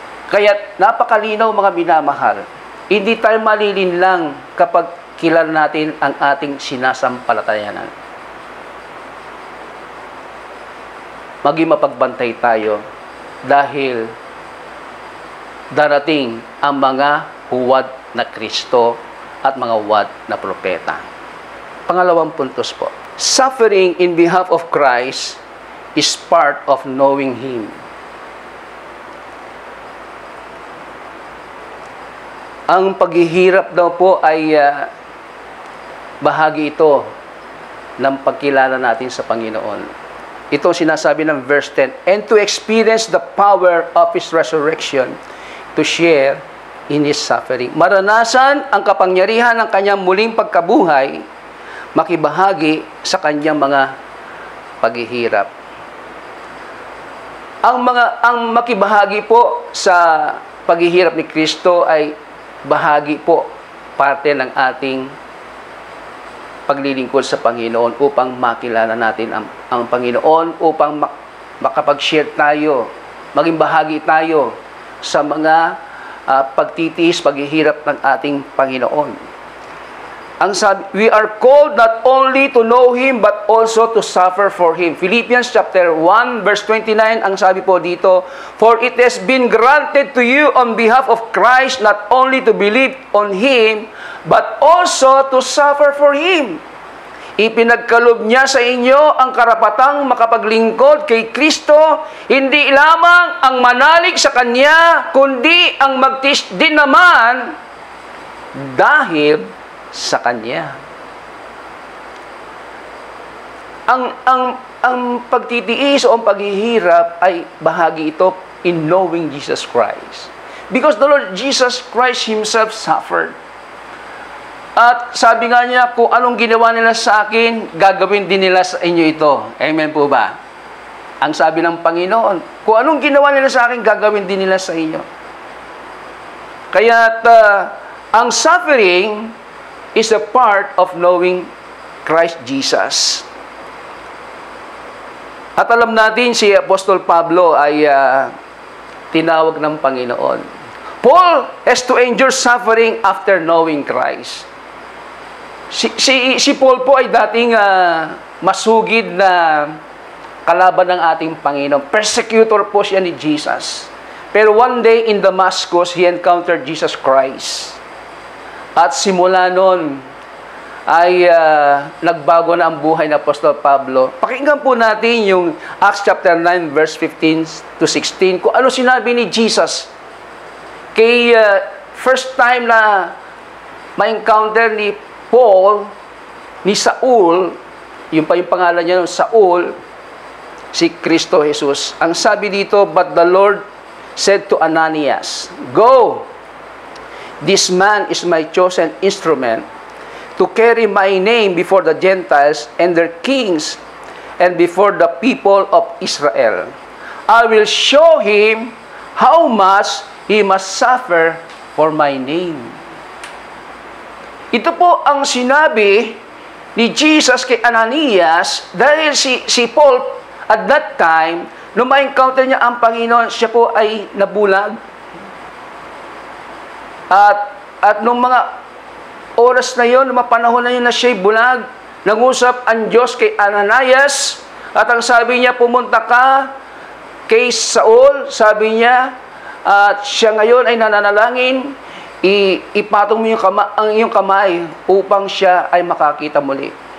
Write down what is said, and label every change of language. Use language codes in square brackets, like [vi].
[tl] Kaya napakalinaw mga minamahal, hindi tayo malilinlang kapag kilala natin ang ating sinasampalatayanan. Maging mapagbantay tayo dahil darating ang mga huwad na Kristo at mga huwad na propeta. Pangalawang puntos po. [en] Suffering in behalf of Christ is part of knowing Him. [tl] Ang paghihirap daw po ay bahagi ito ng pagkilala natin sa Panginoon. Ito sinasabi ng verse 10, [en] and to experience the power of His resurrection, to share in His suffering. [tl] Maranasan ang kapangyarihan ng Kanyang muling pagkabuhay, makibahagi sa Kanyang mga paghihirap. Ang makibahagi po sa paghihirap ni Kristo ay bahagi po, parte ng ating paglilingkod sa Panginoon upang makilala natin ang Panginoon, upang makapag-share tayo, maging bahagi tayo sa mga pagtitiis, paghihirap ng ating Panginoon. Ang sabi, [en] we are called not only to know Him but also to suffer for Him. Philippians chapter 1 verse 29, [tl] ang sabi po dito, [en] for it has been granted to you on behalf of Christ not only to believe on Him but also to suffer for Him. [tl] Ipinagkaloob niya sa inyo ang karapatang makapaglingkod kay Kristo, hindi lamang ang manalig sa Kanya, kundi ang magtiis din naman dahil sa Kanya. Ang pagtitiis o ang paghihirap ay bahagi ito [en] in knowing Jesus Christ. Because the Lord Jesus Christ Himself suffered. [tl] At sabi nga niya, kung anong ginawa nila sa akin, gagawin din nila sa inyo ito. Amen po ba? Ang sabi ng Panginoon, kung anong ginawa nila sa akin, gagawin din nila sa inyo. Kaya ang [en] suffering is a part of knowing Christ Jesus. [tl] At alam natin, si Apostol Pablo ay tinawag ng Panginoon. [en] Paul has to endure suffering after knowing Christ. [tl] Si Paul po ay dating masugid na kalaban ng ating Panginoon. Persecutor po siya ni Jesus. Pero [en] one day in Damascus, he encountered Jesus Christ. [tl] At simula noon ay nagbago na ang buhay ng Apostol Pablo. Pakinggan po natin yung Acts chapter 9 verse 15 to 16 kung ano sinabi ni Jesus kay first time na ma-encounter ni Paul, ni Saul, yung pa yung pangalan niya, Saul, si Kristo Jesus. Ang sabi dito, [en] but the Lord said to Ananias, go, this man is my chosen instrument to carry my name before the Gentiles and their kings and before the people of Israel. I will show him how much he must suffer for my name. [tl] Ito po ang sinabi ni Jesus kay Ananias dahil si Paul [en] at that time, [tl] nung ma-encounter niya ang Panginoon, siya po ay nabulag. At nung mga oras na yon, nung mga panahon na yun na siya'y bulag, nangusap ang Diyos kay Ananias at ang sabi niya, pumunta ka kay Saul, sabi niya, at siya ngayon ay nananalangin, ipatong mo ang iyong kamay upang siya ay makakita muli.